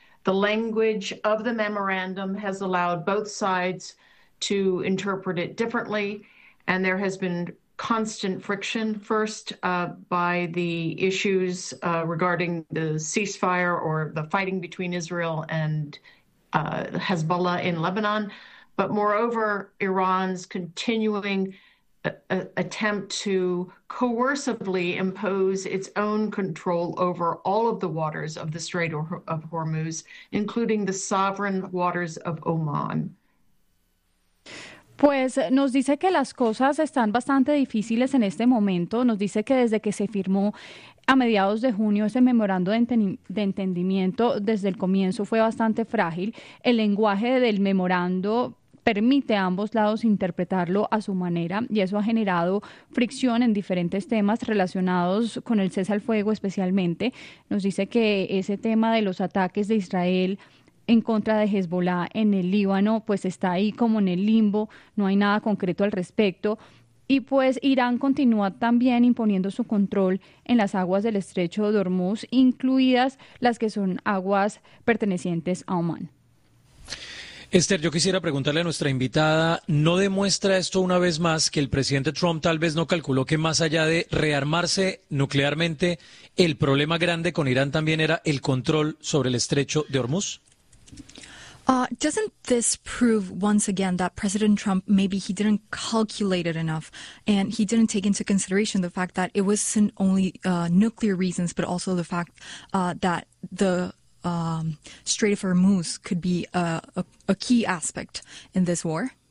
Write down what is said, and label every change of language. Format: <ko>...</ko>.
<en>The language of the memorandum has allowed both sides to interpret it differently, and there has been constant friction, first by the issues regarding the ceasefire or the fighting between Israel and Hezbollah in Lebanon, but moreover, Iran's continuing attempt to coercively impose its own control over all of the waters of the Strait of Hormuz, including the sovereign waters of Oman.</en> <es>Pues nos dice que las cosas están bastante difíciles en este momento. Nos dice que desde que se firmó a mediados de junio ese memorando de entendimiento, desde el comienzo fue bastante frágil. El lenguaje del memorando permite a ambos lados interpretarlo a su manera y eso ha generado fricción en diferentes temas relacionados con el cese al fuego especialmente. Nos dice que ese tema de los ataques de Israel en contra de Hezbollah en el Líbano pues está ahí como en el limbo, no hay nada concreto al respecto. Y pues Irán continúa también imponiendo su control en las aguas del Estrecho de Hormuz, incluidas las que son aguas pertenecientes a Omán. Esther, yo quisiera preguntarle a nuestra invitada, ¿no demuestra esto una vez más que el presidente Trump tal vez no calculó que más allá de rearmarse nuclearmente, el problema grande con Irán también era el control sobre el estrecho de Hormuz?</es> <en>Doesn't this prove once again that President Trump, maybe he didn't calculate it enough and he didn't take into consideration the fact that it wasn't only nuclear reasons, but also the fact that the Strait of Hormuz could be a key aspect in this war?</en>